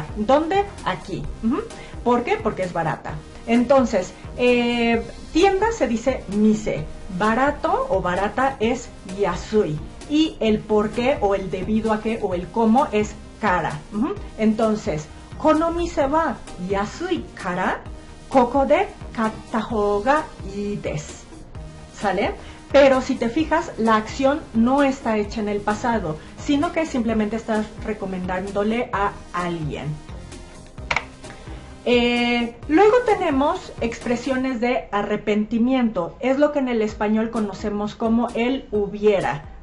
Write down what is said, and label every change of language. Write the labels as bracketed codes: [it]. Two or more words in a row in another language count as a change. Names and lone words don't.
[es] ¿Dónde? Aquí. ¿Por qué? Porque es barata. Entonces, tienda se dice mise. Barato o barata es yasui. Y el por qué o el debido a qué o el cómo es cara. Entonces, [ja] この店は安いから、ここで買ったほうがいいです. [es] ¿Sale? Pero si te fijas, la acción no está hecha en el pasado, sino que simplemente estás recomendándole a alguien. Luego tenemos expresiones de arrepentimiento. Es lo que en el español conocemos como el hubiera.